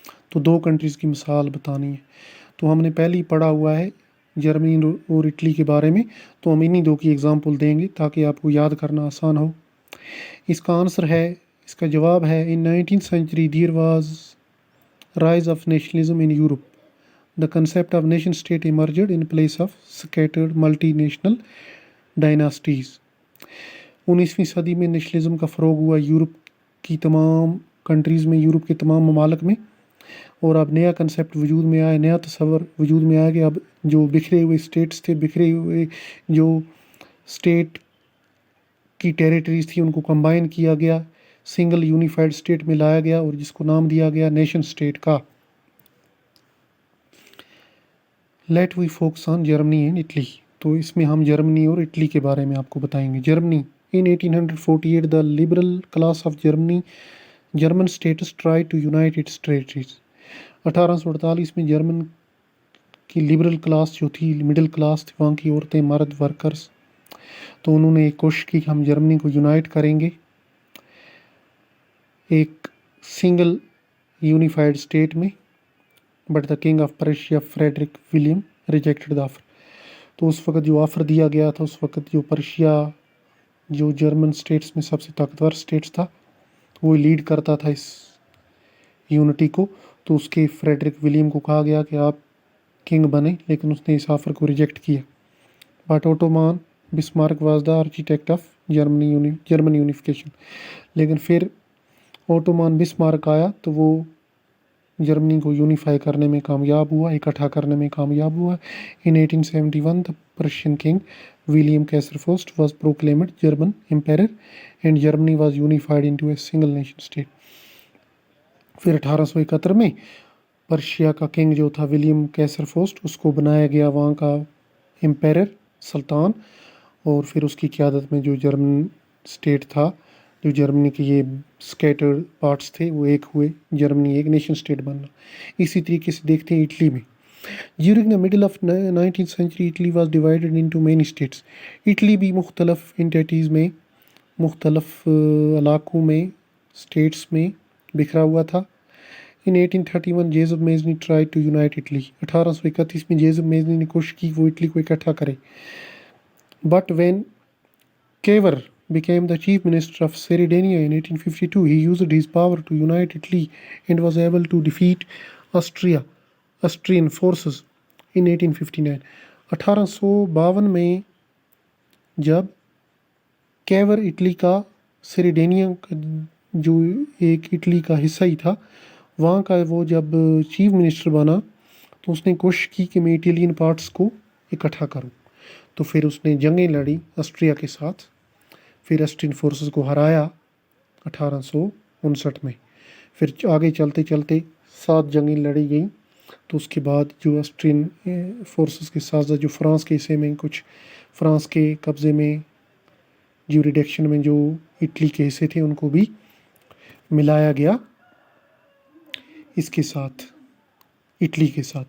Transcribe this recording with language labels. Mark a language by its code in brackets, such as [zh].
[ur] تو 2 کنٹریز کی مثال بتانی ہے. تو ہم نے پہلے ہی پڑھا ہوا ہے جرمنی اور اٹلی کے بارے میں، تو ہم انہی 2 کی ایگزامپل دیں گے تاکہ آپ کو یاد کرنا آسان ہو. اس کا آنسر ہے، اس کا جواب ہے [en] In 19th century there was rise of nationalism in Europe. The concept of nation state emerged in place of scattered multinational dynasties. [ur] 19ویں صدی میں نیشنلزم کا فروغ ہوا یورپ کی تمام کنٹریز میں، یورپ کے تمام ممالک میں، اور اب نیا کنسیپٹ وجود میں آیا، نیا تصور وجود میں آیا کہ اب جو بکھرے ہوئے اسٹیٹس تھے، بکھرے ہوئے جو اسٹیٹ کی ٹیریٹریز تھی، ان کو کمبائن کیا گیا، سنگل یونیفائڈ اسٹیٹ میں لایا گیا اور جس کو نام دیا گیا نیشن اسٹیٹ کا. [en] Let we focus on Germany and Italy. [ur] تو اس میں ہم جرمنی اور اٹلی کے بارے میں آپ کو بتائیں گے. [en] Germany in 1848 the liberal class of German states tried to unite its territories. [ur] 1848 میں جرمن کی لبرل کلاس جو تھی، مڈل کلاس تھی، وہاں کی عورتیں، مرد، ورکرز، تو انہوں نے ایک کوشش کی کہ ہم جرمنی کو یونائٹ کریں گے ایک سنگل یونیفائڈ اسٹیٹ میں. [en] But the king of Prussia Frederick William rejected the offer. [ur] تو اس وقت جو آفر دیا گیا تھا، اس وقت جو پرشیا جو جرمن اسٹیٹس میں سب سے طاقتور اسٹیٹس تھا، وہ لیڈ کرتا تھا اس یونٹی کو. تو اس کے فریڈرک ولیم کو کہا گیا کہ آپ کنگ بنے، لیکن اس نے اس آفر کو ریجیکٹ کیا. [en] But Otto von Bismarck was the architect of German unification. [ur] لیکن پھر اوٹومان بسمارک آیا تو وہ جرمنی کو یونیفائی کرنے میں کامیاب ہوا، اکٹھا کرنے میں کامیاب ہوا. [en] In 1871 the Prussian king William Kaiserfürst was proclaimed German emperor and Germany was unified into a single nation state. [ur] پھر 1871 میں پرشیا کا کنگ جو تھا ولیم کیسر فوسٹ، اس کو بنایا گیا وہاں کا امپیرر، سلطان. اور پھر اس کی قیادت میں جو جرمن اسٹیٹ تھا، جو جرمنی کے یہ اسکیٹرڈ پارٹس تھے، وہ ایک ہوئے، جرمنی ایک نیشن اسٹیٹ بننا. اسی طریقے سے دیکھتے ہیں اٹلی میں. [en] During the middle of 19th century Italy was divided into many states. [ur] Italy بھی مختلف انٹیٹیز میں، مختلف علاقوں میں، اسٹیٹس میں بکھرا ہوا تھا. [en] In 1831 Giuseppe Mazzini try to unite Italy. [ur] 1831 میں جیزب میزنی نے کوشش کی وہ اٹلی کو اکٹھا کرے. [en] But when Cavour became the chief minister of Sardinia in 1852, he used his power to unite Italy and was able to defeat Austrian forces in 1859. [ur] 1852 میں جب کیور اٹلی کا، سریڈینیا کا جو ایک اٹلی کا حصہ ہی تھا، وہاں کا وہ جب چیف منسٹر بنا تو اس نے کوشش کی کہ میں اٹیلین پارٹس کو اکٹھا کروں. تو پھر اس نے جنگیں لڑی آسٹریا کے ساتھ، پھر آسٹرین فورسز کو ہرایا 1859 میں. پھر آگے چلتے چلتے 7 جنگیں لڑی گئیں. تو اس کے بعد جو آسٹرین فورسز کے ساتھ جو فرانس کے حصے میں، کچھ فرانس کے قبضے میں، جیوریڈکشن میں جو اٹلی کے حصے تھے، ان کو بھی ملایا گیا اس کے ساتھ، اٹلی کے ساتھ.